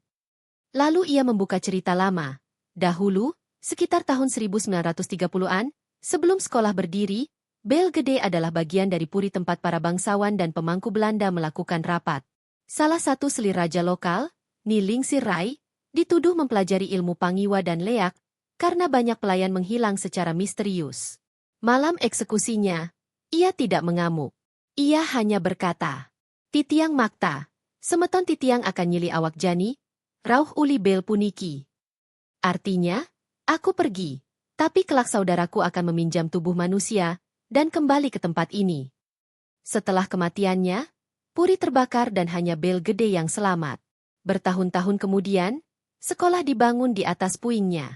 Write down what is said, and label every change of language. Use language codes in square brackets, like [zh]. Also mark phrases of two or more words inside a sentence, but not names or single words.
[id] Lalu ia membuka cerita lama. Dahulu, sekitar tahun 1930-an, sebelum sekolah berdiri, bel gede adalah bagian dari puri tempat para bangsawan dan pemangku Belanda melakukan rapat. Salah satu selir raja lokal, Ni Lingsir Rai, dituduh mempelajari ilmu pangiwa dan leak, karena banyak pelayan menghilang secara misterius. Malam eksekusinya, ia tidak mengamuk. Ia hanya berkata, [ban] titiang makta, semeton titiang akan nyili awak jani, rauh uli bel puniki. [id] Artinya, aku pergi, tapi kelak saudaraku akan meminjam tubuh manusia, dan kembali ke tempat ini. Setelah kematiannya, puri terbakar dan hanya bel gede yang selamat. Bertahun-tahun kemudian, sekolah dibangun di atas puingnya.